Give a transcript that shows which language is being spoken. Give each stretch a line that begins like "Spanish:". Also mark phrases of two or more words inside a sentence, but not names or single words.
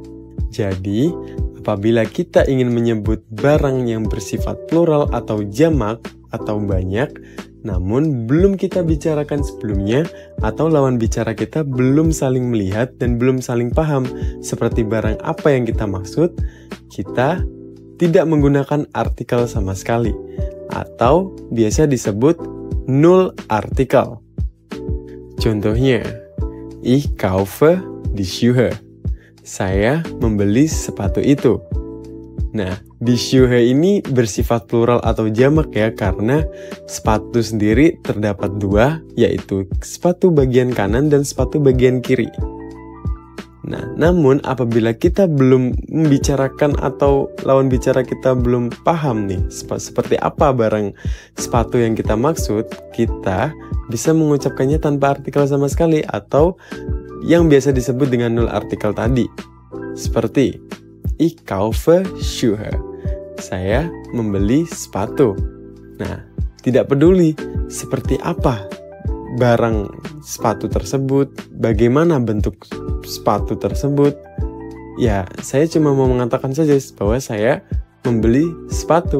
Indonesian: Jadi, apabila kita ingin menyebut barang yang bersifat plural atau jamak atau banyak, namun belum kita bicarakan sebelumnya atau lawan bicara kita belum saling melihat dan belum saling paham seperti barang apa yang kita maksud, kita tidak menggunakan artikel sama sekali atau biasa disebut null artikel. Contohnya,
German: ich kaufe die Schuhe.
Indonesian: Saya membeli sepatu itu. Nah,
German: die Schuhe
Indonesian: ini bersifat plural atau jamak ya, karena sepatu sendiri terdapat dua, yaitu sepatu bagian kanan dan sepatu bagian kiri. Nah, namun apabila kita belum membicarakan atau lawan bicara kita belum paham nih seperti apa barang sepatu yang kita maksud, kita bisa mengucapkannya tanpa artikel sama sekali atau yang biasa disebut dengan null artikel tadi.
German: Seperti ich kaufe Schuhe.
Indonesian: saya membeli sepatu. Nah, tidak peduli seperti apa barang sepatu tersebut, bagaimana bentuk sepatu tersebut. Ya, saya cuma mau mengatakan saja bahwa saya membeli sepatu.